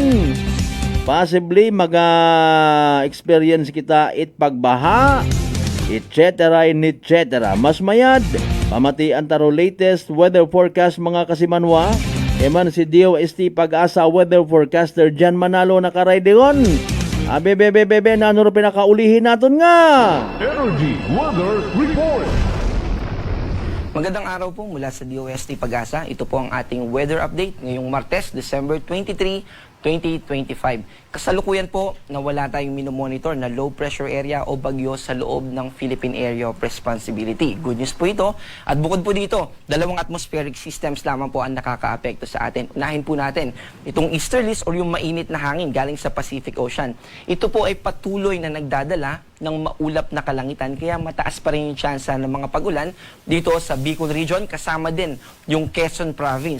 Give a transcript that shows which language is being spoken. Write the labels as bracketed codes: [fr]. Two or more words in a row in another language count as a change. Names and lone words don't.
[akl] Possibly mag-experience kita it pagbaha, etc. Mas mayad, pamatian taro [en] latest weather forecast [akl] mga kasimanwa. Eman si DOST Pag-asa [en] weather forecaster [akl] Jan Manalo nakaraydeon. Bebe, nano ro pinakaulihin naton nga. [en] Energy Weather Report. [tl] Magandang araw po mula sa DOST Pag-asa. Ito po ang ating weather update ngayong Martes, December 23, 2025. Kasalukuyan po na wala tayong minomonitor na [en] low pressure area [tl] o bagyo sa loob ng Philippine Area of Responsibility. [en] Good news [tl] po ito. At bukod po dito, dalawang [en] atmospheric systems [tl] lamang po ang nakakaapekto sa atin. Unahin po natin itong easterlies or yung mainit na hangin galing sa Pacific Ocean. Ito po ay patuloy na nagdadala ng maulap na kalangitan kaya mataas pa rin yung tsansa ng mga pagulan dito sa Bicol Region, kasama din yung Quezon Province.